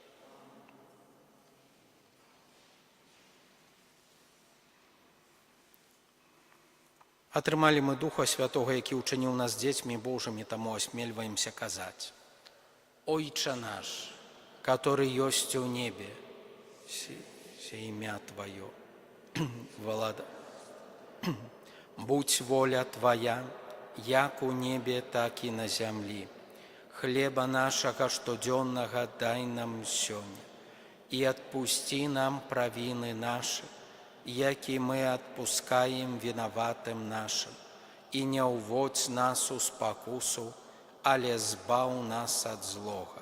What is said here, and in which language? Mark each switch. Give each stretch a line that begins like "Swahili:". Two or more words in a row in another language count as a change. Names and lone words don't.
Belarusian: Атрымалі мы Духа Святога, які ўчыніў нас дзецьмі Божымі, таму асмельваемся казаць: «Ойча наш, который ёсць у небе,
Russian: имя Твое, будь воля Твоя,
Belarusian: як у небе, так і на зямлі. Хлеба нашага штодзённага дай нам сёння, і адпусці нам правіны нашы, які мы адпускаем вінаватым нашым, і не ўводзь нас у спакусу, але збаў нас ад злога».